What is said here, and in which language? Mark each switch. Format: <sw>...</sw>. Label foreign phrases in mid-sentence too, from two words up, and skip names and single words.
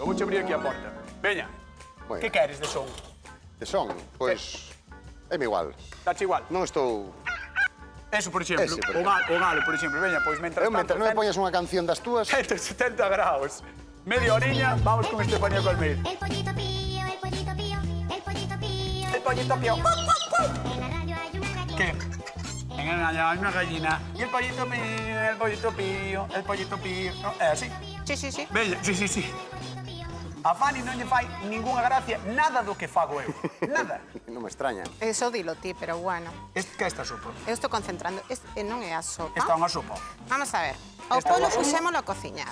<gl>Vou abrir aquí a porta. Veña. Moi Que ben. queres de son? De son, pois, é igual. Dache igual? Non estou... Eso, por exemplo. Ese, por o galo, por exemplo. Veña, pois, mentras Eu, mentre non me poñas unha canción das túas, 170 graus. Media horiña, vamos con Estefanía Colmeiro.</gl> <es>El pollito pío, el pollito pío, el pollito pío. El pollito pío. En la radio hay una gallina. ¿Qué? En el hay una gallina. Y el pollito pío, el pollito pío, el pollito pío. ¿No?</es> <gl>É así? Sí. Veña, sí. A Fanny non lle fai ningunha gracia nada do que fago eu. Nada. non me extraña. Eso dilo ti, pero bueno. Que é esta sopa? Eu estou concentrando. Non é a sopa. Esta é unha sopa. Vamos a ver. O Esta polo é unha sopa. puxémolo a cociñar.</gl>